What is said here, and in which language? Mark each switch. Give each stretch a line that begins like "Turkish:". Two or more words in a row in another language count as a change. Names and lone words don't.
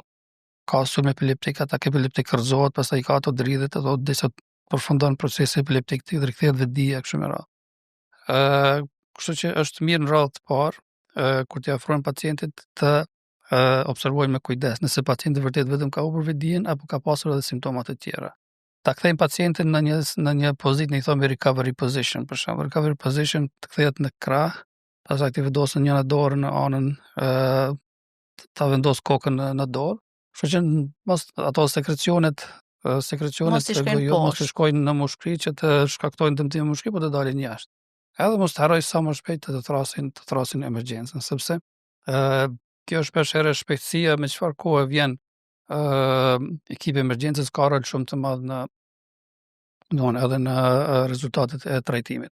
Albanian: Ka sulm epileptik, atak epileptik rrëzohet, pastaj ka ato dridhet, ato derisa përfundon procesi epileptik dhe rikthehet vetdia kështu me radhë. Kështu që është mirë në radhë të parë kur t'i ofrojmë pacientit të observojmë me kujdes nëse pacienti vërtet vetëm ka humbur vetdijen apo ka pasur edhe simptoma të tjera. Ta kthejmë pacientin në një pozitë, ne i thonë
English: recovery position,
Albanian: për shembull,
English: recovery position
Albanian: të kthehet në krah, pastaj të vendosën një dorë në anën ta vendos kokën në dorë, kështu që mos ato sekrecionet Mos i shkojnë mos i shkojnë në mushkëri që të shkaktojnë dëmtim në mushkëri, po të dalin jashtë. Edhe mos të harroj sa më shpejt të thrasin emergjencën, sepse kjo shpesh herë shpejtësia me çfarë kohë vjen ekipi emergjencës ka rol shumë të madh edhe në rezultatet e trajtimit.